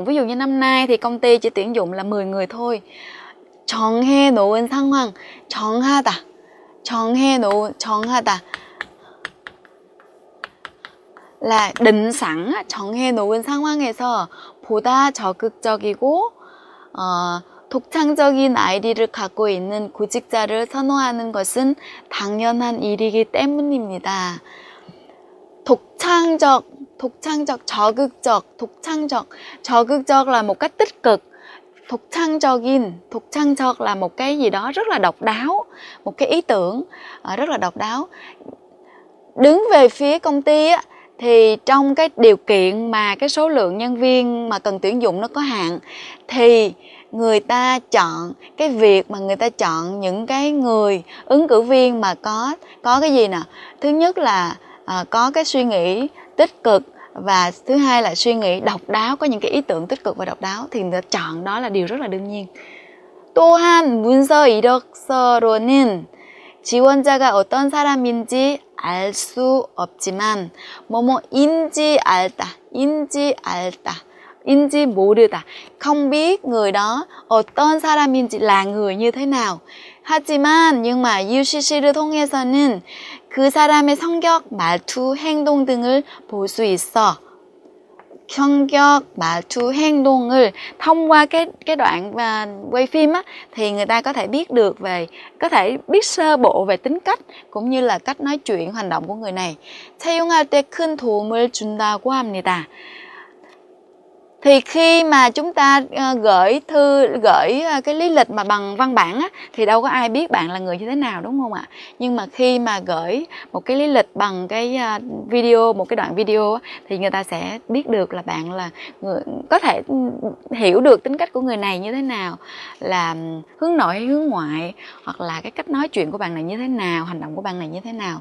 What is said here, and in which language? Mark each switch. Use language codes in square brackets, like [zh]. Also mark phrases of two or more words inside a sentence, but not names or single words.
[vi] Ví dụ như năm nay thì công ty chỉ tuyển dụng là 10 người thôi. [ko] 정해 놓은 상황, 정하다 [vi] là định sẵn, [ko] 정해 놓은 상황에서 보다 적극적이고 독창적인 아이디를 갖고 있는 구직자를 선호하는 것은 당연한 일이기 때문입니다. 독창적, 적극적 [vi] là một cách tích cực. 독창적 là một cái gì đó rất là độc đáo, một cái ý tưởng rất là độc đáo. Đứng về phía công ty á, thì trong cái điều kiện mà cái số lượng nhân viên mà cần tuyển dụng nó có hạn, thì người ta chọn cái việc mà người ta chọn những cái người ứng cử viên mà có cái gì nè, thứ nhất là có cái suy nghĩ tích cực, và thứ hai là suy nghĩ độc đáo, có những cái ý tưởng tích cực và độc đáo, thì người ta chọn đó là điều rất là đương nhiên. [ko] 또한 문서 이력서로는 지원자가 어떤 사람인지 알 수 없지만 인지 모르다, [vi] không biết người đó [ko] 어떤 사람인지 [vi] là người như thế nào. [ko] 하지만 [vi] nhưng mà [ko] UCC를 통해서는 그 사람의 성격, 말투, 행동 등을 볼 수 있어. 성격, 말투, 행동을 [vi] thông qua cái đoạn quay phim á, thì người ta có thể biết được có thể biết sơ bộ về tính cách cũng như là cách nói chuyện, hành động của người này. [ko] 채용할 때 큰 도움을 준다고 합니다. [vi] Thì khi mà chúng ta gửi cái lý lịch mà bằng văn bản á, thì đâu có ai biết bạn là người như thế nào, đúng không ạ? Nhưng mà khi mà gửi một cái lý lịch bằng cái video, một cái đoạn video á, thì người ta sẽ biết được là bạn là người, có thể hiểu được tính cách của người này như thế nào, là hướng nội hay hướng ngoại, hoặc là cái cách nói chuyện của bạn này như thế nào, hành động của bạn này như thế nào.